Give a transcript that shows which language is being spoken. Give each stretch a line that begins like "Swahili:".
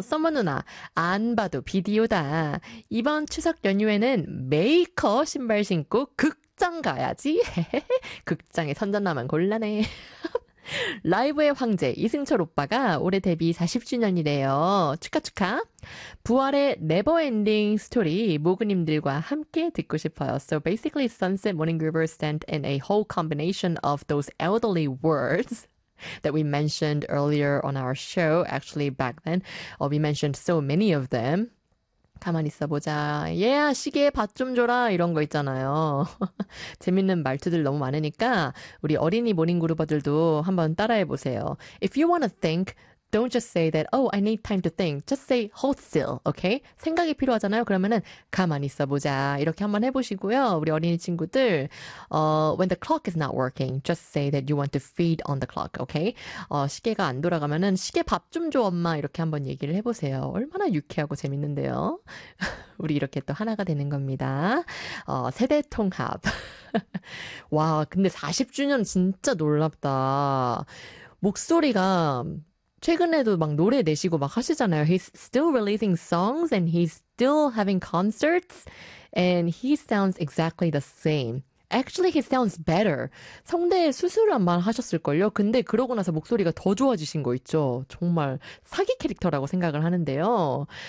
Korean: 썸머 누나, 안 봐도 비디오다. 이번 추석 연휴에는 메이커 신발 신고 극장 가야지. 극장에 선전나면 곤란해. 라이브의 황제 이승철 오빠가 올해 데뷔 40주년이래요. 축하 축하. 부활의 네버엔딩 스토리 모그님들과 함께 듣고 싶어요.
English: So basically Sunset Morning Groovers stand in a whole combination of those elderly words that we mentioned earlier on our show. Actually back then, we mentioned so many of them.
Korean: 가만 있어보자. 얘야, 시계에 밥좀 줘라. 이런 거 있잖아요. 재밌는 말투들 너무 많으니까 우리 어린이 모닝그루버들도 한번 따라해보세요.
English: If you wanna think, don't just say that, oh, I need time to think. Just say hold still, okay?
Korean: 생각이 필요하잖아요. 그러면은 가만 있어보자. 이렇게 한번 해보시고요. 우리 어린이 친구들,
English: when the clock is not working, just say that you want to feed on the clock, okay?
Korean: 시계가 안 돌아가면은 시계 밥좀줘 엄마. 이렇게 한번 얘기를 해보세요. 얼마나 유쾌하고 재밌는데요. 우리 이렇게 또 하나가 되는 겁니다. 세대 통합. 와, 근데 40주년 진짜 놀랍다. 목소리가 최근에도 막 노래 내시고 막 하시잖아요.
English: He's still releasing songs and he's still having concerts and he sounds exactly the same. Actually, he sounds better.
Korean: 성대 수술한 말 하셨을걸요? 근데 그러고 나서 목소리가 더 좋아지신 거 있죠? 정말 사기 캐릭터라고 생각을 하는데요.